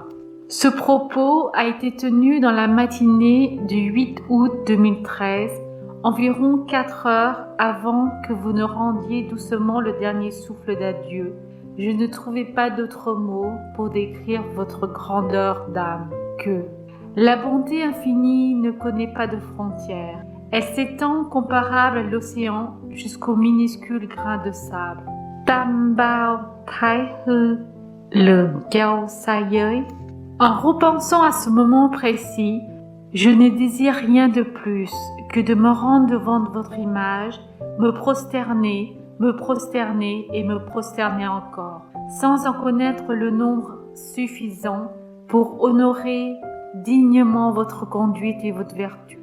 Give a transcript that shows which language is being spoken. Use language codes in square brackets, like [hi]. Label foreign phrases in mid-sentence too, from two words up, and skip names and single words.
[fr] Ce propos a été tenu dans la matinée du 8 août 2013, environ 4 heures avant que vous ne rendiez doucement le dernier souffle d'adieu. Je ne trouvais pas d'autres mots pour décrire votre grandeur d'âme que la bonté infinie ne connaît pas de frontières. Elle s'étend comparable à l'océan jusqu'au minuscule grain de sable. [vi] Tam bao thái hư, lượng keo sa giới. [fr] En repensant à ce moment précis, je ne désire rien de plus que de me rendre devant votre image, me prosterner et me prosterner encore, sans en connaître le nombre suffisant pour honorer dignement votre conduite et votre vertu.